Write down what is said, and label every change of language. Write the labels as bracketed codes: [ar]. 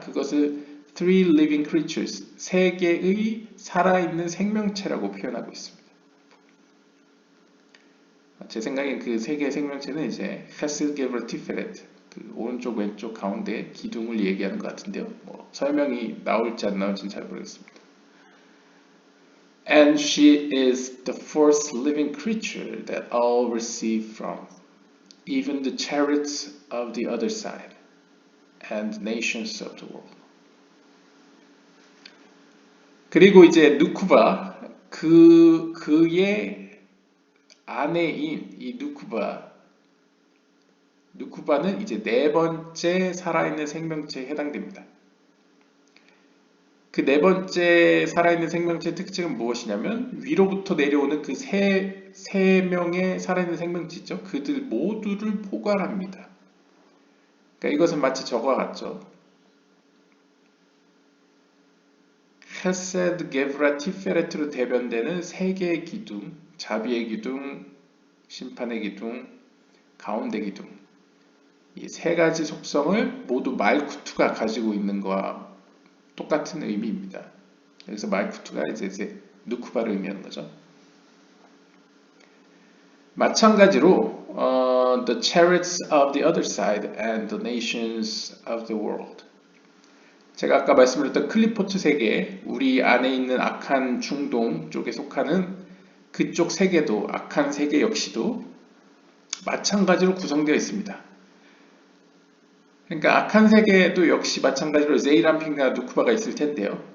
[ko] 그것을 [en] three living creatures, [ko] 세 개의 살아있는 생명체라고 표현하고 있습니다. 제 생각엔 그 세 개의 생명체는 이제 헤스, 게브라, 티페레트, 그 오른쪽 왼쪽 가운데 기둥을 얘기하는 것 같은데요. 뭐 설명이 나올지 안 나올지는 잘 모르겠습니다. [en] And she is the first living creature that all receive from, even the chariots of the other side, and nations of the world. [ko] 그리고 이제 누쿠바, 그의 아내인 이 누쿠바는 이제 네 번째 살아있는 생명체에 해당됩니다. 그 네 번째 살아있는 생명체의 특징은 무엇이냐면 위로부터 내려오는 그 세 명의 살아있는 생명체 있죠. 그들 모두를 포괄합니다. 그러니까 이것은 마치 저거와 같죠. 헤세드, 게브라, 티페레트로 대변되는 세 개의 기둥, 자비의 기둥, 심판의 기둥, 가운데 기둥, 이 세 가지 속성을 모두 말쿠투가 가지고 있는 것과 똑같은 의미입니다. 여기서 말쿠투가 이제 누쿠바를 의미하는 거죠. 마찬가지로 [en] the chariots of the other side and the nations of the world. [ko] 제가 아까 말씀드렸던 클리포트 세계, 우리 안에 있는 악한 중동 쪽에 속하는 그쪽 세계도, 악한 세계 역시도 마찬가지로 구성되어 있습니다. 그러니까 악한 세계도 역시 마찬가지로 제이람핀과 누쿠바가 있을 텐데요.